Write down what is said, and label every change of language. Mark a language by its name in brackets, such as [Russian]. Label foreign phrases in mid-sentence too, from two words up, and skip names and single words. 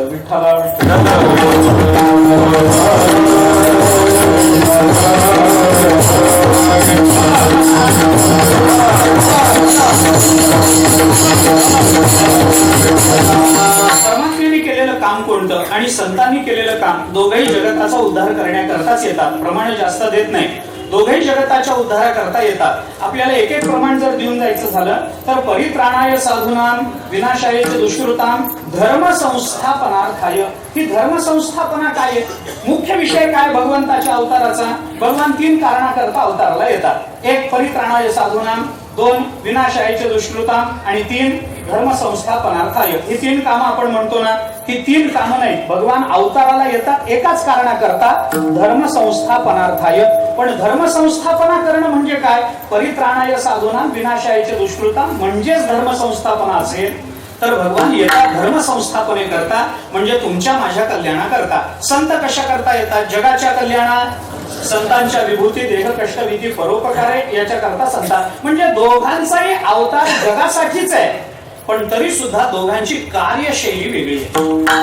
[Marathi] विठ्ठला परमात्म्याने केलेलं काम कोणतं आणि संतांनी केलेलं काम दोघंही जगताचा उद्धार करण्याकरताच येतात. प्रमाण जास्त देत नाही, दोघेही जगताच्या उद्धाराकरता येतात. आपल्याला एक प्रमाण जर देऊन जायचं झालं तर [Sanskrit] परित्राणाय साधूनाम विनाशाय च दुष्कृताम धर्म संस्थापनार्थाय. [Marathi] ही धर्म संस्थापना काय आहे? मुख्य विषय काय भगवंताच्या अवताराचा? भगवान 3 कारणाकरता अवताराला येतात. [Sanskrit] 1 परित्राणाय साधूनाम, 2 विनाशाय च दुष्कृताम आणि 3 धर्म संस्थापनार्थाय. [Marathi] ही 3 कामं आपण म्हणतो ना, ही 3 कामं नाही, भगवान अवताराला येतात एकाच कारणाकरता, [Sanskrit] धर्म संस्थापनार्थाय. [Marathi] पण धर्म संस्थापना करणं म्हणजे काय? [Sanskrit] परित्राणाय साधूना विनाशाय च दुष्कृताम [Marathi] म्हणजेच धर्म संस्थापना असेल तर भगवान येतात धर्म संस्थापने करता, म्हणजे तुमच्या माझ्या कल्याणाकरता. संत कशा करता येतात? जगाच्या कल्याणात, संतांच्या विभूती देह कष्ट विधी परोपकारे याच्या करता संतान. म्हणजे दोघांचाही अवतार जगासाठीच आहे, पण तरी सुद्धा दोघांची कार्यशैली वेगळी आहे.